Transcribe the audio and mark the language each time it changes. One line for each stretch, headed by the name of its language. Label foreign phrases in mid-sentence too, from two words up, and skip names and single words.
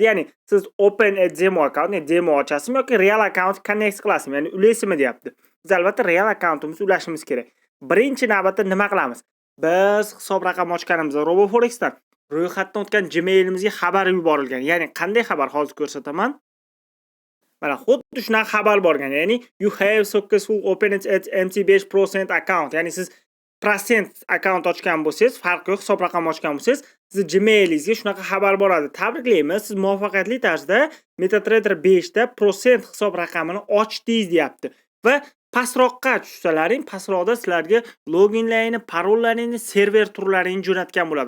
Uzbek: Ya'ni siz
English: open a demo account,
Uzbek: ya'ni demo ochasizmi yoki
English: real account
Uzbek: connect qilasizmi, ya'ni ulaysizmi deyapti. Biz albatta real accountimizni ulashimiz kerak. Birinchi navbatda nima qilamiz? Biz hisob raqam ochganimizda RoboForexdan ro'yxatdan o'tgan Gmail'imizga xabar yuborilgan. Ya'ni qanday xabar hozir ko'rsataman. Mana xuddi shunaqa xabar borgan.
English: Ya'ni you have successful opened at MT5% account.
Uzbek: Ya'ni siz % account ochgan bo'lsangiz, farqi yo'q, hisob raqam ochgan bo'lsangiz, siz Gmail'ingizga shunaqa xabar boradi. Tabriklaymiz, siz muvaffaqiyatli tarzda MetaTrader 5 da % hisob raqamini ochdingiz deyapti. Va pastroqqa tushsalaring, pastroqda sizlarga loginlaringni, parollaringni, server turlaringni jo'natgan bo'ladi.